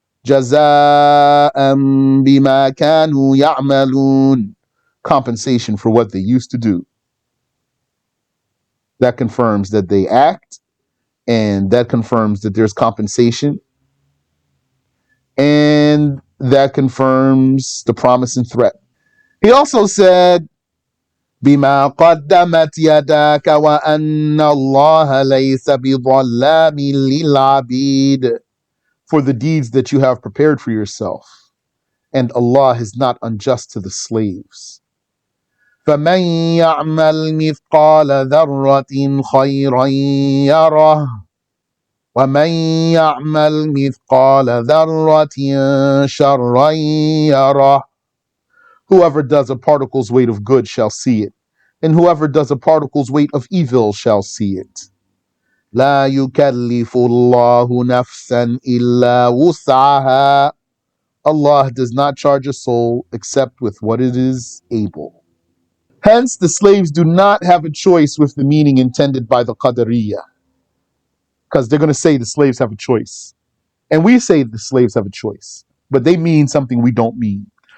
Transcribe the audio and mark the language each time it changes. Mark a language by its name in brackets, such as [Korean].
[Arabic] جَزَاءً بِمَا كَانُوا يَعْمَلُونَ. [English] Compensation for what they used to do. That confirms that they act, and that confirms that there's compensation, and that confirms the promise and threat. He also said, [Arabic] بما قدمت يداك وأن الله ليس بظلام للعبيد. [English] For the deeds that you have prepared for yourself, and Allah is not unjust to the slaves. [Arabic] فمن يعمل مثقال ذرة خيرا يره ومن يعمل مثقال ذرة شرا يره. [English] Whoever does a particle's weight of good shall see it, and whoever does a particle's weight of evil shall see it. [Arabic] لا يكلف الله نفسا إلا وسعها. [English] Allah does not charge a soul except with what it is able. Hence, the slaves do not have a choice with the meaning intended by the Qadariyah, because they're going to say the slaves have a choice. And we say the slaves have a choice, but they mean something we don't mean.